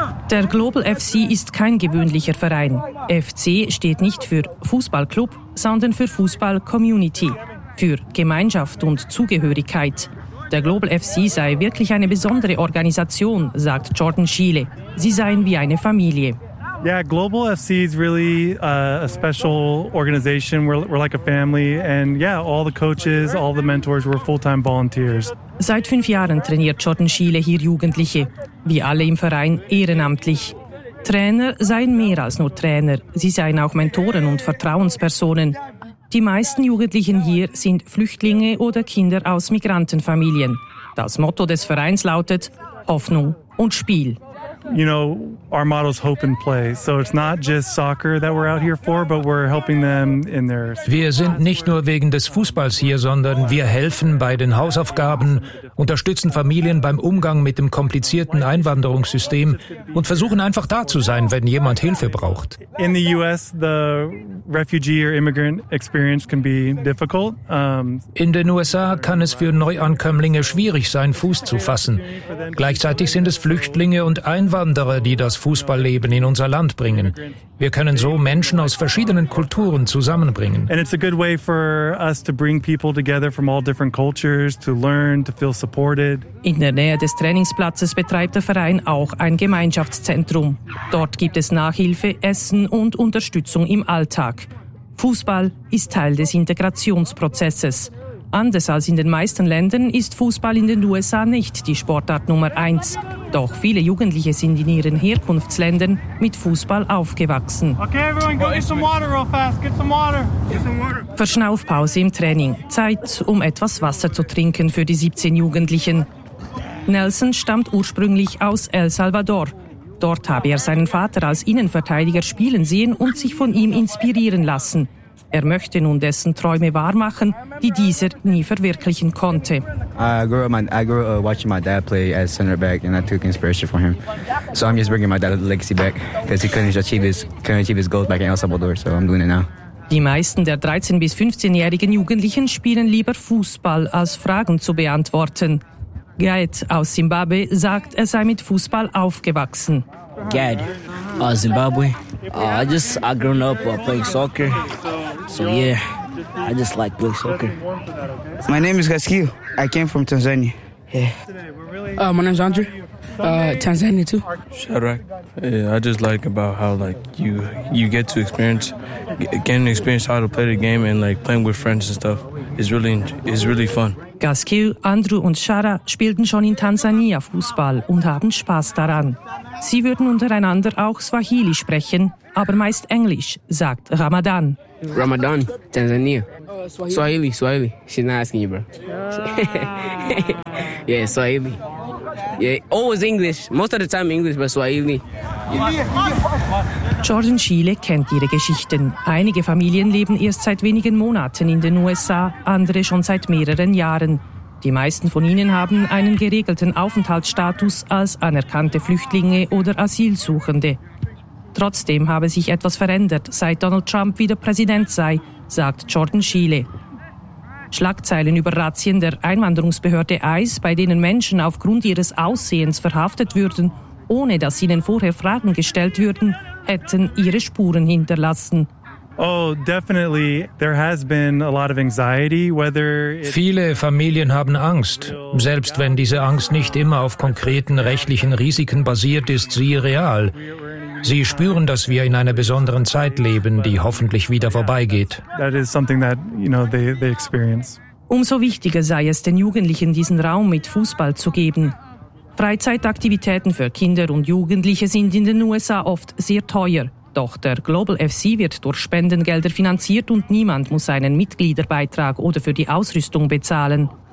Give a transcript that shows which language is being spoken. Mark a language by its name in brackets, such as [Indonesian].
[German] Der Global FC ist kein gewöhnlicher Verein. FC steht nicht für Fußballclub, sondern für Fußball Community, für Gemeinschaft und Zugehörigkeit. Der Global FC sei wirklich eine besondere Organisation, sagt Jordan Schiele. Sie seien wie eine Familie. [English] Yeah, Global FC is really a special organization. We're like a family. And yeah, all the coaches, all the mentors, we're full-time volunteers. [German] Seit 5 Jahren trainiert Jordan Schiele hier Jugendliche. Wie alle im Verein ehrenamtlich. Trainer seien mehr als nur Trainer. Sie seien auch Mentoren und Vertrauenspersonen. Die meisten Jugendlichen hier sind Flüchtlinge oder Kinder aus Migrantenfamilien. Das Motto des Vereins lautet Hoffnung und Spiel. [English] You know, our motto is hope and play. So it's not just soccer that we're out here for, but we're helping them in their... [German] Wir sind nicht nur wegen des Fußballs hier, sondern wir helfen bei den Hausaufgaben, unterstützen Familien beim Umgang mit dem komplizierten Einwanderungssystem und versuchen einfach da zu sein, wenn jemand Hilfe braucht. [English] In the US, the refugee or immigrant experience can be difficult. [German] In den USA kann es für Neuankömmlinge schwierig sein, Fuß zu fassen. Gleichzeitig sind es Flüchtlinge und Einwanderer, die das Fußballleben in unser Land bringen. Wir können so Menschen aus verschiedenen Kulturen zusammenbringen. [English] And it's a good way for us to bring people together from all different cultures to learn, to feel supported. [German] In der Nähe des Trainingsplatzes betreibt der Verein auch ein Gemeinschaftszentrum. Dort gibt es Nachhilfe, Essen und Unterstützung im Alltag. Fußball ist Teil des Integrationsprozesses. Anders als in den meisten Ländern ist Fußball in den USA nicht die Sportart Nummer 1. Doch viele Jugendliche sind in ihren Herkunftsländern mit Fußball aufgewachsen. [English] Okay, everyone, go get some water real fast. Get some water. Get some water. [German] Verschnaufpause im Training. Zeit, um etwas Wasser zu trinken für die 17 Jugendlichen. Nelson stammt ursprünglich aus El Salvador. Dort habe er seinen Vater als Innenverteidiger spielen sehen und sich von ihm inspirieren lassen. Er möchte nun dessen Träume wahrmachen, die dieser nie verwirklichen konnte. [English] I grew up watching my dad play as center back, and I took inspiration from him. So I'm just bringing my dad's legacy back, because he couldn't achieve his goals back in El Salvador. So I'm doing it now. [German] Die meisten der 13- bis 15-jährigen Jugendlichen spielen lieber Fußball, als Fragen zu beantworten. Gad aus Zimbabwe sagt, er sei mit Fußball aufgewachsen. Gad aus Zimbabwe. [English] I grew up playing soccer. So yeah, I just like playing soccer. My name is Gaskiu. I came from Tanzania. Yeah. My name is Andrew. Tanzania too. Shadrach. Yeah, I just like about how like you get to experience how to play the game and like playing with friends and stuff is really fun. [German] Gaskiu, Andrew und Shara spielten schon in Tansania Fußball und haben Spaß daran. Sie würden untereinander auch Swahili sprechen, aber meist Englisch, sagt Ramadan. [English] Ramadan, Tanzania. Swahili. She's not asking you, bro. Yeah, Swahili. Yeah, always English. Most of the time English, but Swahili. [German] Jordan Schiele kennt ihre Geschichten. Einige Familien leben erst seit wenigen Monaten in den USA, andere schon seit mehreren Jahren. Die meisten von ihnen haben einen geregelten Aufenthaltsstatus als anerkannte Flüchtlinge oder Asylsuchende. Trotzdem habe sich etwas verändert, seit Donald Trump wieder Präsident sei, sagt Jordan Schiele. Schlagzeilen über Razzien der Einwanderungsbehörde ICE, bei denen Menschen aufgrund ihres Aussehens verhaftet würden, ohne dass ihnen vorher Fragen gestellt würden, hätten ihre Spuren hinterlassen. [English] Oh, definitely. There has been a lot of anxiety, whether [German] viele Familien haben Angst, selbst wenn diese Angst nicht immer auf konkreten rechtlichen Risiken basiert ist, siehe real. Sie spüren, dass wir in einer besonderen Zeit leben, die hoffentlich wieder vorbeigeht. [English] That is something that, you know, they experience. [German] Umso wichtiger sei es, den Jugendlichen diesen Raum mit Fußball zu geben. Freizeitaktivitäten für Kinder und Jugendliche sind in den USA oft sehr teuer. Doch der Global FC wird durch Spendengelder finanziert und niemand muss einen Mitgliederbeitrag oder für die Ausrüstung bezahlen.